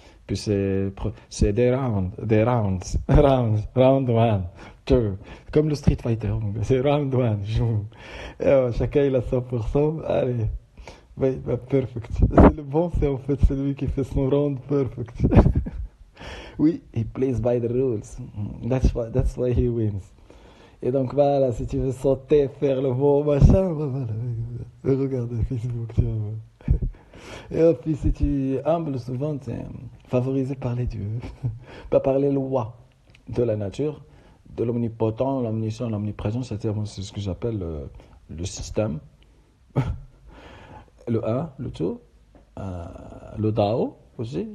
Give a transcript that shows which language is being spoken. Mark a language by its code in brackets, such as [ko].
[fr] Puis c'est [en] round one, two. [fr] Comme le Street Fighter, c'est round one, et chacun il a 100%, allez, oui, bah, perfect. C'est le bon, c'est en fait celui qui fait son round perfect. [en] Oui, he plays by the rules. That's why he wins. [fr] Et donc voilà, si tu veux sauter, faire le bon machin, bah, voilà, regarde Facebook, tu vois. Et puis si tu es humble, souvent tu es favorisé par les dieux, pas par les lois de la nature, de l'omnipotent, l'omniscient, l'omniprésent, c'est ce que j'appelle le système, le un, le tout, le Dao aussi.